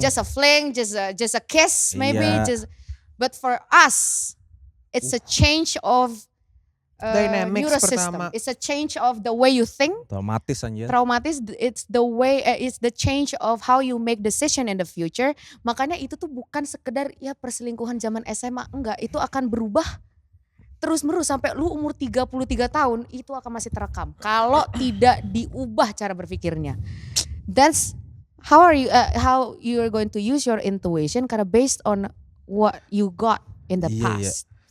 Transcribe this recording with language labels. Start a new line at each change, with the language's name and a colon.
English: Just a fling, just a kiss maybe. Yeah. But for us, it's a change of Dynamics neurosystem.
Indonesian: pertama.
English: It's a change of the way you think.
Indonesian: Traumatis anjir.
English: Traumatis, it's the change of how you make decision in the future.
Indonesian: Makanya itu tuh bukan sekedar ya perselingkuhan zaman SMA, enggak, itu akan berubah terus menerus sampai lu umur 33 tahun itu akan masih terekam kalau tidak diubah cara berpikirnya.
English: That's how you are going to use your intuition karena based on what you got in the past.